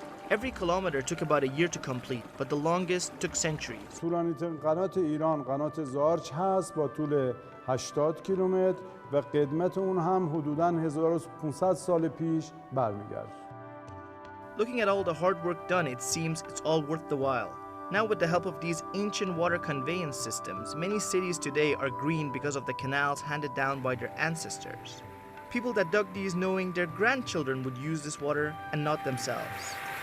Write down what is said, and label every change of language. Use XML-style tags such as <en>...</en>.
<en>Every kilometer took about a year to complete, but the longest took centuries.</en> <fa>طولانی‌ترین قنات ایران قنات زارچ هست با طول 80 کیلومتر و قدمت اون هم حدوداً 1500 سال پیش برمیگرده.</fa> <en>Looking at all the hard work done, it seems it's all worth the while. Now with the help of these ancient water conveyance systems, many cities today are green because of the canals handed down by their ancestors. People that dug these knowing their grandchildren would use this water and not themselves.</en>